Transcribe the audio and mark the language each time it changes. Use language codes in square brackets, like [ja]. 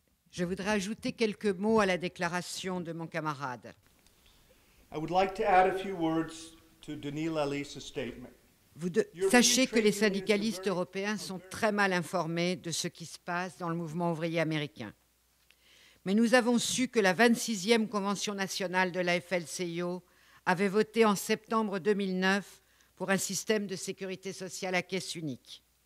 [fr] Je voudrais ajouter quelques mots à la déclaration de mon camarade. [en] I would like to add a few words to Denis Lalisse's statement. [fr] Sachez que les syndicalistes européens sont très mal informés de ce qui se passe dans le mouvement ouvrier américain. Mais nous avons su que la 26e Convention nationale de la AFL-CIO avait voté en septembre 2009 pour un système de sécurité sociale à caisse unique.